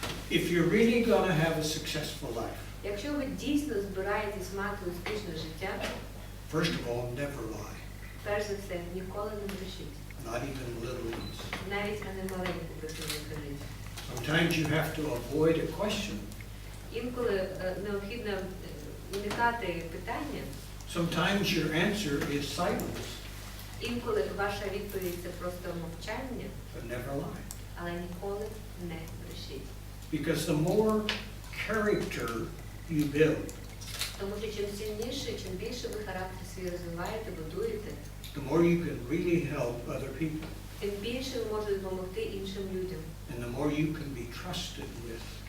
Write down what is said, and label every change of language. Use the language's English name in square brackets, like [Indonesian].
[English] If you're really going to have a successful life, [Ukrainian] Якщо ви дійсно збираєтесь мати успішне життя, [English] first of all, never lie. [Ukrainian] перш за все, ніколи не брешіть. [English] Not even little ones. [Ukrainian] Навіть на немаленьку брехню не кажіть. [English] Sometimes you have to avoid a question. [Ukrainian] Інколи необхідно уникати питання. [English] Sometimes your answer is silence, [Ukrainian] Інколи ваша відповідь – це просто мовчання, [English] but never lie. [Ukrainian] але ніколи не брешіть. [English] Because the more character you build, [Ukrainian] Тому що чим сильніше, чим більше ви характер свій розвиваєте, будуєте, [English] the more you can really help other people, [Ukrainian] тим більше ви можете допомогти іншим людям. [English] and the more you can be trusted with.